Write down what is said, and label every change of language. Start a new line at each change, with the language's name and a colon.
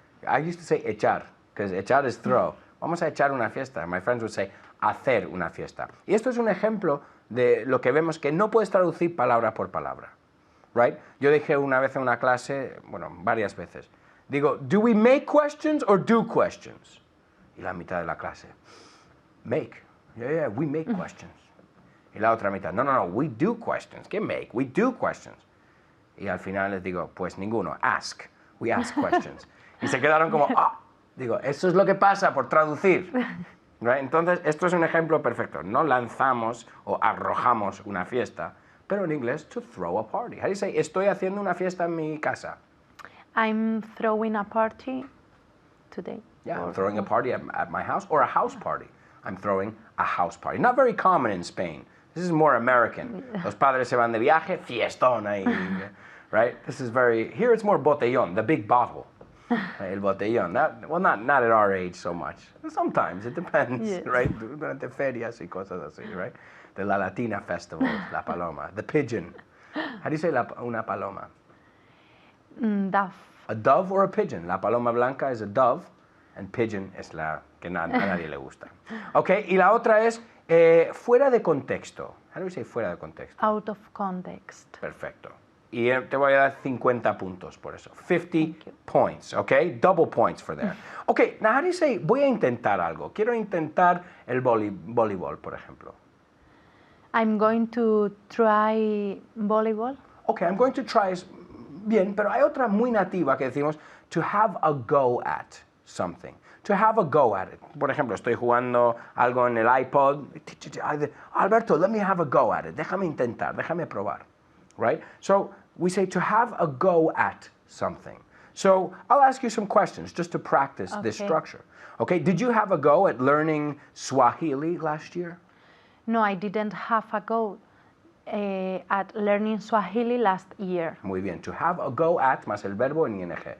English: I used to say echar, because echar is throw.
Spanish: Vamos a echar una fiesta. My friends would say hacer una fiesta. Y esto es un ejemplo de lo que vemos que no puedes traducir palabra por palabra. Right? Yo dije una vez en una clase, bueno, varias veces.
English: Digo, do we make questions or do questions? Y la mitad de la clase, make. Yeah, we make questions. Y la otra mitad, no, we do questions. ¿Qué make? We do questions.
Spanish: Y al final les digo, pues ninguno, ask. We ask questions. Y se quedaron como, digo, eso es lo que pasa por traducir. Right? Entonces, esto es un ejemplo perfecto. No lanzamos o arrojamos una fiesta, pero en inglés, to throw a party. How do you say, estoy haciendo una fiesta en mi casa?
English: I'm throwing a party today. Yeah, I'm throwing a party at my house, or a house party. I'm throwing a house party. Not very common in Spain. This is more American.
Spanish: Los padres se van de viaje, fiestón ahí, right?
English: This is very, here it's more botellón, the big bottle. El botellón. Well, not at our age so much. Sometimes, it depends, Yes.
Spanish: right? Durante ferias y cosas así, right? The La Latina Festival, la paloma. The pigeon.
English: How do you say una paloma? Dove. A dove or a pigeon? La paloma blanca is a dove, and pigeon es la que a nadie le gusta.
Spanish: Ok, y la otra es fuera de contexto.
English: How do we say fuera de contexto? Out of context.
Spanish: Perfecto. Y te voy a dar 50 puntos por eso.
English: 50 points, ok? Double points for there. Ok, now how do you say, voy a intentar algo.
Spanish: Quiero intentar el voleibol, por ejemplo.
English: I'm going to try volleyball. Ok, I'm going to try es bien, pero hay otra muy nativa que decimos to have a go at something. To have a go at it.
Spanish: Por ejemplo, estoy jugando algo en el iPod.
English: Alberto, let me have a go at it.
Spanish: Déjame intentar, déjame probar.
English: Right? So we say to have a go at something. So I'll ask you some questions just to practice this structure. Okay, did you have a go at learning Swahili last year? No, I didn't have a go at learning Swahili last year.
Spanish: Muy bien. To have a go at más el verbo en ing.